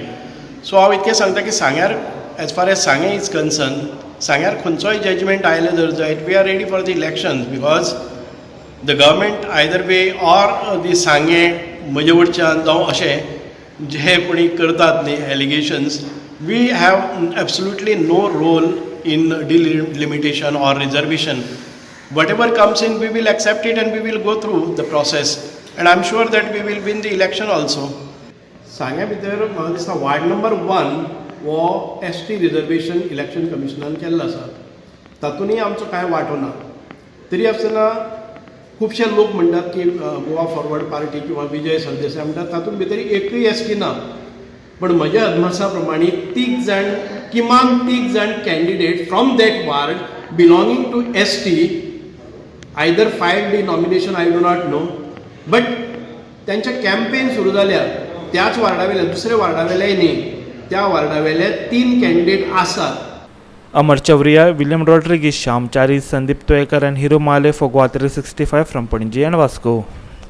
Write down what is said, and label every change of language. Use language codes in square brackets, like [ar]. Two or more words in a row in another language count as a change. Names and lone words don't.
[kok] So हांव इतकें सांगता की सांग्यार [en] as far as Sange is concerned, [kok] सांग्यार खंयचोय जजमेंट आयले जर जायत [en] we are ready for the elections because the government either way or the Sange [kok] म्हजे वटच्यान जावं अशें जे कोणी करतात न्ही [en] allegations we have absolutely no role in delimitation or reservation. Whatever comes in we will accept it and we will go through the process and I'm sure that we will win the election also. [kok] सांग्या भितर म्हाका दिसता [en] ward number [kok] 1 हो ST [en] reservation election [kok] कमिशनान केल्लो आसा. तातूंतय आमचो कांय वांटो ना. तरी आसतना खुबशे लोक म्हणटात की गोवा फॉरवर्ड पार्टी किंवा विजय सरदेसाय म्हणटात तातूंत भितर एकूय ST ना. पण म्हज्या अदमासा प्रमाणे किमान 3 जाण [en] candidate from that ward belonging to ST either filed the nomination I do not know but [kok] त्यांचे कॅम्पेन सुरू जाल्या त्याच वार्डावेले दुसऱ्या वार्डावेले न्ही त्या वार्डावेले 3 कॅन्डिडेट आसात. [en] Amar Chavriya, William Rodriguez, Shyam Chari, Sandeep Toekar and Hiro Male for Gua 365 from Panaji and Vasco.